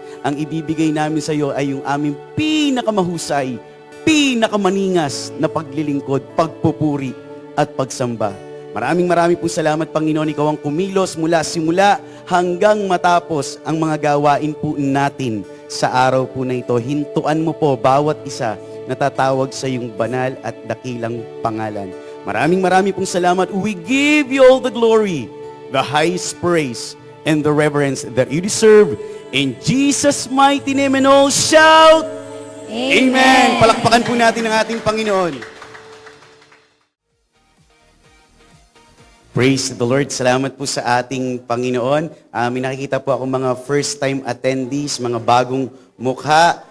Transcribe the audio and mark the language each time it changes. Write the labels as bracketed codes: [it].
[tl] Ang ibibigay namin sa iyo ay yung aming pinakamahusay, pinakamaningas na paglilingkod, pagpupuri at pagsamba. Maraming po salamat, Panginoon. Ikaw ang kumilos mula simula hanggang matapos ang mga gawain po natin sa araw po na ito. Hintuan mo po bawat isa na tatawag sa iyong banal at dakilang pangalan. Maraming pong salamat. [en] We give you all the glory, the highest praise, and the reverence that you deserve. In Jesus' mighty name, and all shout, Amen! [tl] Palakpakan po natin ang ating Panginoon. [en] Praise the Lord. [tl] Salamat po sa ating Panginoon. May nakikita po ako mga first-time attendees, mga bagong mukha.